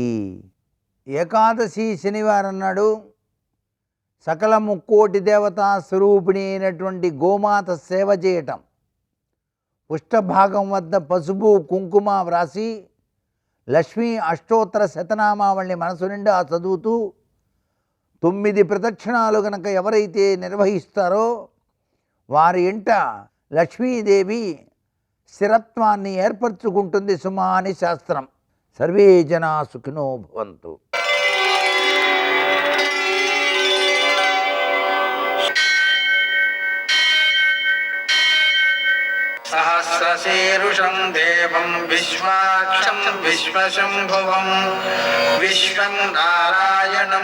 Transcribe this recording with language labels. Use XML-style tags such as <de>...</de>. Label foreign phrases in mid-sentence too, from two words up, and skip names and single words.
<te>ఏకాదశి శనివారం నాడు సకల ముక్కోటి దేవతా స్వరూపిణి అయినటువంటి గోమాత సేవ చేయటం, పుష్టభాగం వద్ద పసుపు కుంకుమ వ్రాసి లక్ష్మీ అష్టోత్తర శతనామావళిని మనసు నిండా చదువుతూ 9 ప్రదక్షిణాలు గనక ఎవరైతే నిర్వహిస్తారో వారి ఇంట లక్ష్మీదేవి స్థిరత్వాన్ని ఏర్పరచుకుంటుంది సుమా అని శాస్త్రం.</te> <sa>సర్వే జనా సుఖినో భవంతు. सहस्रशीर्षं देवं विश्वाक्षं विश्वशम्भुवं विश्वं नारायणं</sa>